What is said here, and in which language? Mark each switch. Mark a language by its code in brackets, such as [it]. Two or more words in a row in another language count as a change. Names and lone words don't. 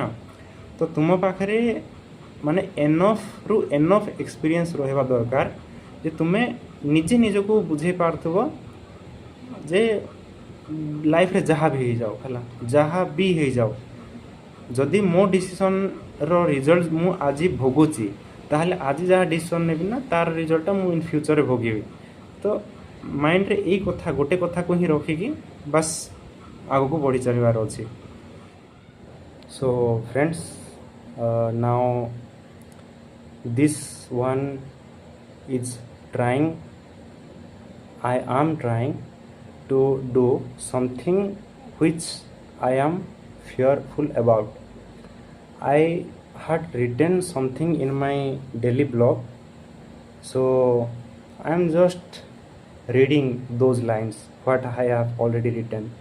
[or] ତ ତୁମ ପାଖରେ ମାନେ [en] enoughru enough experience [or] ରହିବା ଦରକାର ଯେ ତୁମେ ନିଜେ ନିଜକୁ ବୁଝେଇ ପାରୁଥିବ ଯେ ଲାଇଫ୍ରେ ଯାହା ବି ହେଇଯାଉ ହେଲା, ଯାହା ବି ହେଇଯାଉ, ଯଦି ମୋ ଡିସିସନ୍ର ରିଜଲ୍ଟ ମୁଁ ଆଜି ଭୋଗୁଛି, ତାହେଲେ ଆଜି ଯାହା ଡିସିସନ୍ ନେବି ନା ତାର ରିଜଲ୍ଟଟା ମୁଁ [en] in futurere [or] ଭୋଗିବି। ତ ମାଇଣ୍ଡରେ ଏଇ କଥା ଗୋଟେ କଥାକୁ ହିଁ ରଖିକି ବାସ୍ ଆଗକୁ ବଢ଼ି ଚାଲିବାର ଅଛି। [en] so friends, now this one is trying, I am trying to do something which I am fearful about. I had written something in my daily blog, so I am just reading those lines what I have already written.